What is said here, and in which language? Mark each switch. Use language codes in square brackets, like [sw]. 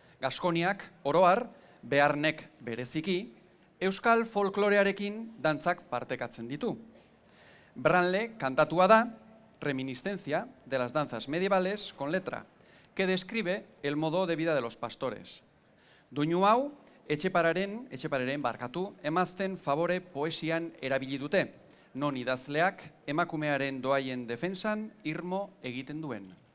[eu] Gaskoniak oroar, beharnek bereziki, euskal folklorearekin dantzak partekatzen ditu. Branle kantatua da, [es] reminiscencia de las danzas medievales con letra, que describe el modo de vida de los pastores. [eu] Doinu hau, etxepararen barkatu, emazten favore poesian erabili dute, non idazleak emakumearen doaien defensan irmo egiten duen.